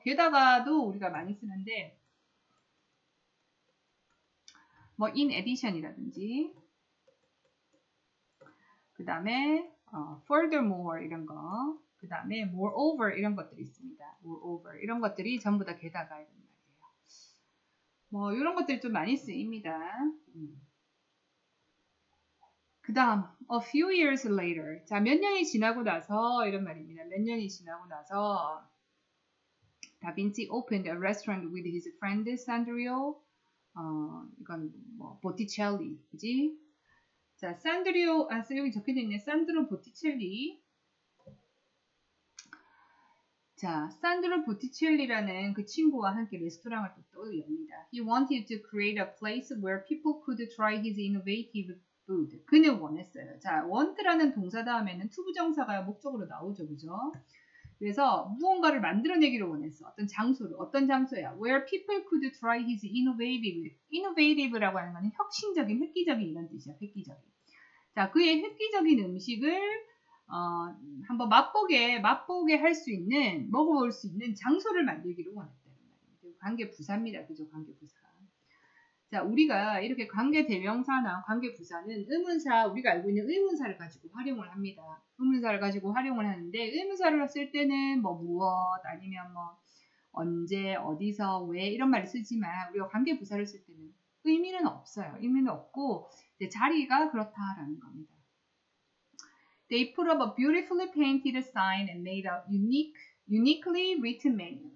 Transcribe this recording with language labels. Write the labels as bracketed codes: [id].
[ko] 게다가도 우리가 많이 쓰는데 뭐 [en] in addition [ko] 이라든지 그 다음에 furthermore 이런 거, 그 다음에 moreover 이런 것들이 있습니다. moreover 이런 것들이 전부 다 게다가 이런 말이에요. 뭐 이런 것들이 좀 많이 쓰입니다. 그 다음 [en] a few years later, [ko] 자 몇 년이 지나고 나서 이런 말입니다. 몇 년이 지나고 나서 다빈치 [en] opened a restaurant with his friend Sandro. [ko] 이건 뭐 보티첼리, 그지? 자, 산드리오, 여기 적혀져 있네. 산드로 보티첼리. 자, 산드로 보티첼리라는 그 친구와 함께 레스토랑을 또 엽니다. [en] He wanted to create a place where people could try his innovative food. [ko] 그는 원했어요. 자, want라는 동사 다음에는 투부정사가 목적으로 나오죠, 그죠? 그래서 무언가를 만들어내기를 원했어. 어떤 장소야? [en] Where people could try his innovative. [ko] innovative라고 하는 거는 혁신적인, 획기적인 이런 뜻이야. 획기적인. 자, 그의 획기적인 음식을 한번 맛보게 할 수 있는, 먹어볼 수 있는 장소를 만들기를 원했다는 말입니다. 관계부사입니다. 그죠? 관계부사. 자, 우리가 이렇게 관계대명사나 관계부사는 우리가 알고 있는 의문사를 가지고 활용을 합니다. 의문사를 가지고 활용을 하는데, 의문사를 쓸 때는 뭐 무엇, 아니면 뭐 언제, 어디서, 왜 이런 말을 쓰지만, 우리가 관계부사를 쓸 때는 의미는 없어요. 의미는 없고, 이제 자리가 그렇다라는 겁니다. [en] They put up a beautifully painted sign and made a uniquely written menu.